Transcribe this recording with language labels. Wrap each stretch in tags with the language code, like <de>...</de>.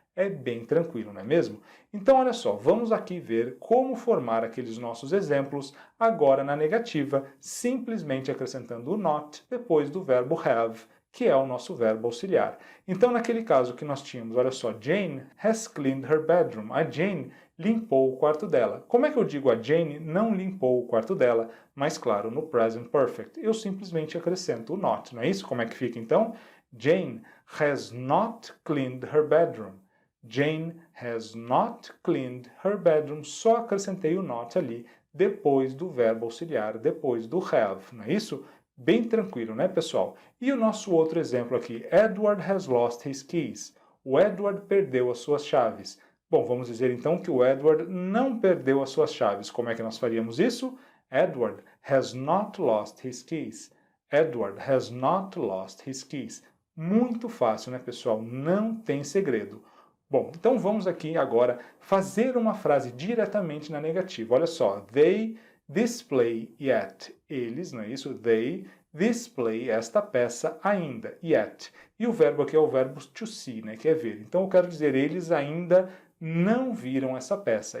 <pt>É bem tranquilo, não é mesmo? Então, olha só, vamos aqui ver como formar aqueles nossos exemplos agora na negativa, simplesmente acrescentando o not depois do verbo have, que é o nosso verbo auxiliar. Então, naquele caso que nós tínhamos, olha só,</pt> <en>Jane has cleaned her bedroom.</en> <pt>A Jane limpou o quarto dela. Como é que eu digo a Jane não limpou o quarto dela? Mas, claro, no present perfect, eu simplesmente acrescento o not, não é isso? Como é que fica, então?</pt> <en>Jane has not cleaned her bedroom. Jane has not cleaned her bedroom.</en> <pt>Só acrescentei o not ali depois do verbo auxiliar, depois do have, não é isso? Bem tranquilo, né, pessoal? E o nosso outro exemplo aqui,</pt> <en>Edward has lost his keys.</en> <pt>O Edward perdeu as suas chaves. Bom, vamos dizer então que o Edward não perdeu as suas chaves. Como é que nós faríamos isso?</pt> <en>Edward has not lost his keys. Edward has not lost his keys.</en> <pt>Muito fácil, né, pessoal? Não tem segredo. Bom, então vamos aqui agora fazer uma frase diretamente na negativa. Olha só,</pt> <en>they display yet.</en> <pt>Eles, não é isso?</pt> <en>They display</en> <pt>esta peça ainda, yet. E o verbo aqui é o verbo to see, né, que é ver. Então eu quero dizer, eles ainda não viram essa peça.</pt>